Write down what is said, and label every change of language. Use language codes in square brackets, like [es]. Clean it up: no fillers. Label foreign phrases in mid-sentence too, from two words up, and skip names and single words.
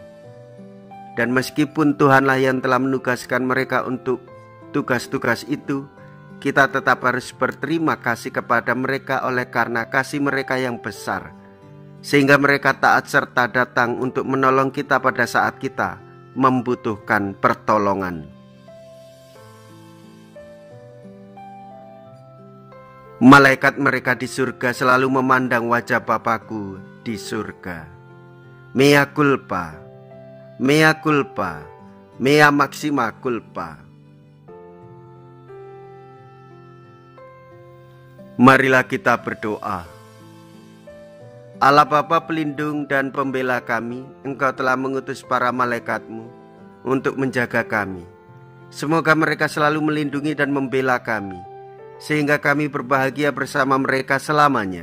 [id] Dan meskipun Tuhanlah yang telah menugaskan mereka untuk tugas-tugas itu, kita tetap harus berterima kasih kepada mereka oleh karena kasih mereka yang besar, sehingga mereka taat serta datang untuk menolong kita pada saat kita membutuhkan pertolongan. Malaikat mereka di surga selalu memandang wajah Bapakku di surga. [la] Mea culpa, mea culpa, mea maxima culpa. [id] Marilah kita berdoa. Allah Bapa pelindung dan pembela kami, Engkau telah mengutus para malaikatmu untuk menjaga kami. Semoga mereka selalu melindungi dan membela kami, sehingga kami berbahagia bersama mereka selamanya.